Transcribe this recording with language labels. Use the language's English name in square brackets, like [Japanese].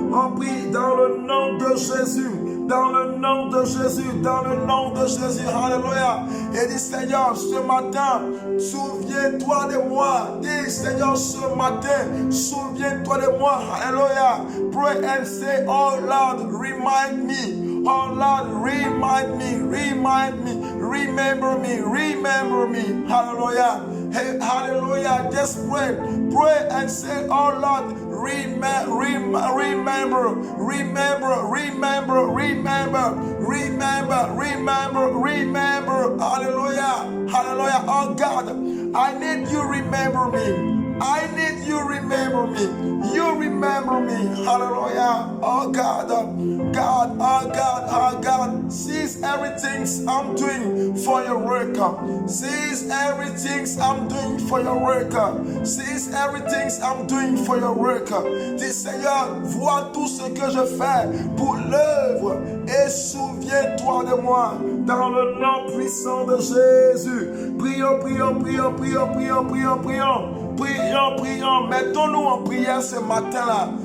[French] On prie dans le nom de Jésus. Dans le nom de Jésus. Dans le nom de Jésus. Alléluia. Et dis Seigneur, ce matin, souviens-toi de moi. Dis Seigneur, ce matin, souviens-toi de moi. Alléluia. [English] Pray and say, oh Lord, remind me. Oh Lord, remind me, remind me, remember me, remember me. Hallelujah. Hey, hallelujah. Just pray. Pray and say, oh Lord, remember, remember, remember, remember, remember, remember, remember. Hallelujah. Hallelujah. Oh God, I need you remember me. I need you remember me. You remember me. Hallelujah. Oh God. God, oh God, oh God. Seize everything I'm doing for your work. Seize everything I'm doing for your work. Seize everything I'm doing for your work. [French] Dis Seigneur, vois tout ce que je fais pour l'œuvre et souviens-toi de moi. Dans le nom puissant de Jésus. Prions, prions, prions, prions, prions, prions, prions. Prions, prions, mettons-nous en prière ce matin-là.